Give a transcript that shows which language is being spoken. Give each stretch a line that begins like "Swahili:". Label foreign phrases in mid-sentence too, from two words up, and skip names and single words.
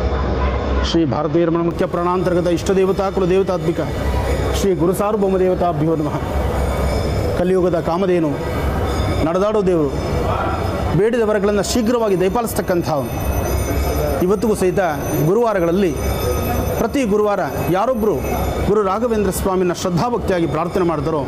Sanskrit: श्री भारतीय रमण मुख्य प्राणांतर्गत इष्टदेवता कुलदेवतात्मिक ಶ್ರೀ ಗುರು ಸಾರ್ವಭೌಮ ದೇವತಾಭ್ಯೋ ನಮಃ.
Kannada: ಕಲಿಯುಗದ ಕಾಮಧೇನು, ನಡೆದಾಡೋ ದೇವರು, ಬೇಡಿದ ವರಗಳನ್ನು ಶೀಘ್ರವಾಗಿ ದಯಪಾಲಿಸ್ತಕ್ಕಂಥವು. ಇವತ್ತಿಗೂ ಸಹಿತ ಗುರುವಾರಗಳಲ್ಲಿ ಪ್ರತಿ ಗುರುವಾರ ಯಾರೊಬ್ಬರು ಗುರು ರಾಘವೇಂದ್ರ ಸ್ವಾಮಿನ ಶ್ರದ್ಧಾಭಕ್ತಿಯಾಗಿ ಪ್ರಾರ್ಥನೆ ಮಾಡ್ತಾರೋ